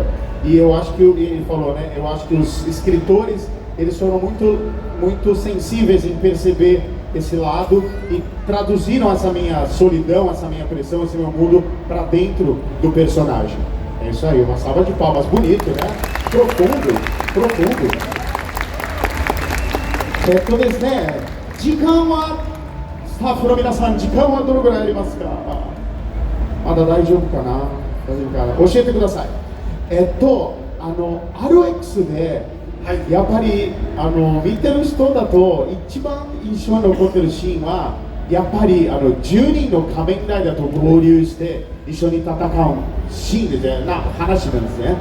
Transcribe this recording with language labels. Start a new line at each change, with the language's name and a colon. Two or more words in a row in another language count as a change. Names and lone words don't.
Portuguese: E eu acho que, ele falou, né, eu acho que os escritores, eles foram muito sensíveis em perceber esse lado e traduziram essa minha solidão, essa minha pressão, esse meu mundo para dentro do personagem. É isso aí, uma salva de palmas, bonito, né? Profundo, profundo.
Japanese: ですね、時間はスタッフの皆さん、時間はどのぐらいありますか？まだ大丈夫かな？大丈夫かな？教えてください。RX で、やっぱり見てる人だと一番印象に残ってるシーンはやっぱり10人の仮面ライダーと合流して一緒に戦うシーンみたいな話なんですね。